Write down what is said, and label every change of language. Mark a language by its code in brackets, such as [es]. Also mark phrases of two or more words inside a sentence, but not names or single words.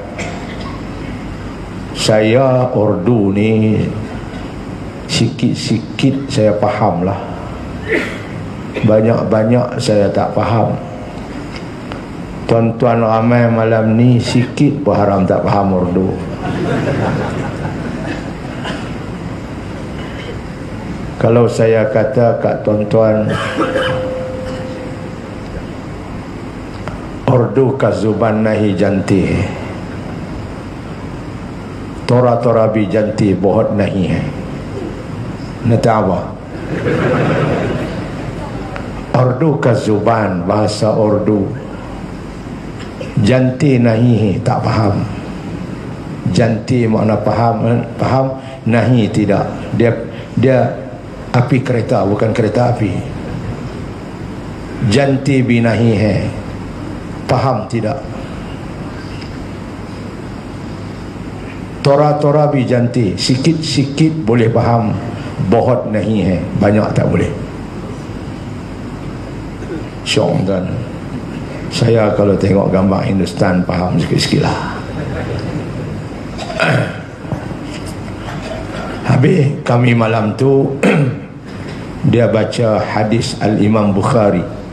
[ms] Saya Urdu ni sikit-sikit saya faham lah, banyak-banyak saya tak faham. Tuan-tuan ramai malam ni sikit pun haram tak faham Urdu. Kalau saya kata kat tuan-tuan, [ur] اردو کا زبان نہیں جانتی، تھوڑا تھوڑا بھی جانتی بہت نہیں ہے. نتاوا اردو کا زبان, [ms] bahasa Urdu. [ur] جانتی نہیں [ms] tak faham. Janti makna faham, nahi tidak. Dia api kereta, bukan kereta api. [ur] جانتی بنہیں ہے, [ms] faham tidak. [ur] تھوڑا تھوڑا بھی جانتی, [ms] sikit-sikit boleh faham, [ur] بہت نہیں ہے, [ms] banyak tak boleh. Syok kan. Saya kalau tengok gambar Hindustan faham sikit-sikit lah. Habis kami malam tu dia baca hadis Al-Imam Bukhari.